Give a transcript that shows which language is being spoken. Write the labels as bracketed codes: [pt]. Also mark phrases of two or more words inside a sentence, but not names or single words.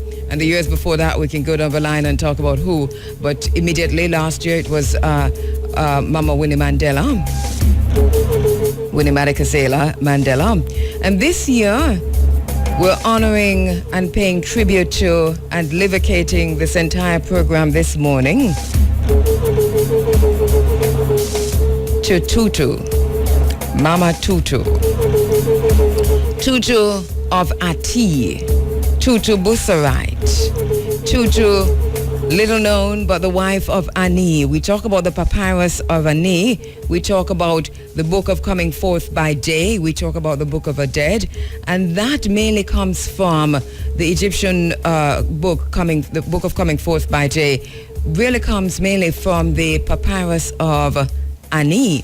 [en] And the years before that, we can go down the line and talk about who. But immediately last year, it was Mama Winnie Mandela, Winnie Madikizela Mandela. And this year, we're honoring and paying tribute to and livicating this entire program this morning to Tutu, Mama Tutu. Tutu of Ati, Tutu Busarite, Tutu, little known but the wife of Ani. We talk about the papyrus of Ani. We talk about the book of coming forth by day. We talk about the book of the dead. And that mainly comes from the Egyptian the book of coming forth by day really comes mainly from the papyrus of Ani.